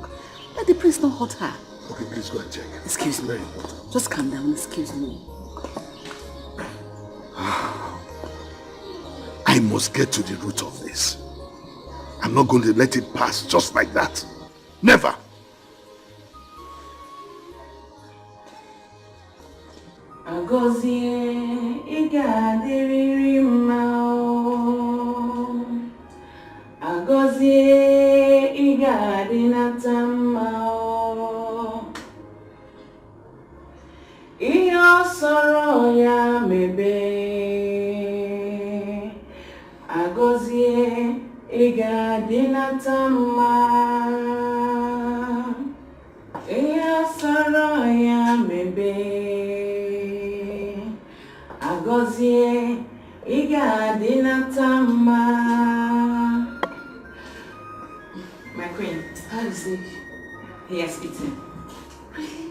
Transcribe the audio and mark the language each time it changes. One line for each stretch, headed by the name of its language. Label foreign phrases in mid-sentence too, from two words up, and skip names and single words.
English: Let the prince not hurt her. Okay, please go and check. Excuse me. Very important. Just calm down, excuse me. I must get to the root of this. I'm not going to let it pass just like that. Never.
Igbo: Agozie igadiriri mao. Agozie igadinata mao. Iyo soro ya mebe. Agozie igadinata mao. Iyo soro ya mebe. Agozie igadinata mao.
English: My queen, how is he? He has eaten. Really?